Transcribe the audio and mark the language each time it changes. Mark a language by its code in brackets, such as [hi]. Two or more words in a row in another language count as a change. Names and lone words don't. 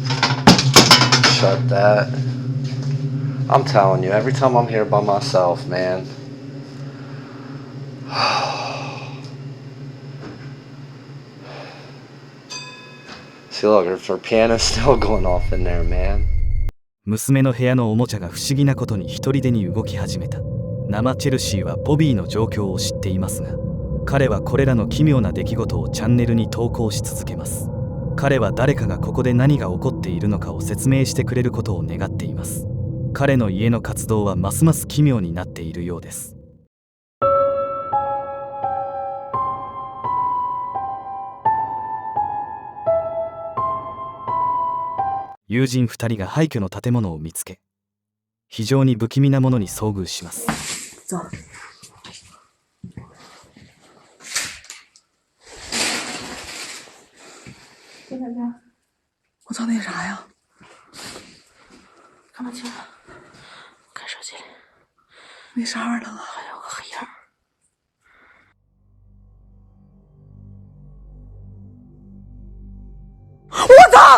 [en] Shut that. I'm telling you, every time I'm here by myself, man. See, look, her piano's still going off in there, man. [ja] 娘の部屋のおもちゃが不思議なことに一人でに動き始めた。生チェルシーはボビーの状況を知っていますが、彼はこれらの奇妙な出来事をチャンネルに投稿し続けます。彼は誰かがここで何が起こっているのかを説明してくれることを願っています。彼の家の活動はますます奇妙になっているようです。友人2人が廃墟の建物を見つけ、非常に不気味なものに遭遇します。 [zh] 走。我操，那啥呀？看不清了，看手机里。那啥玩意儿啊？好像有个黑影。我操！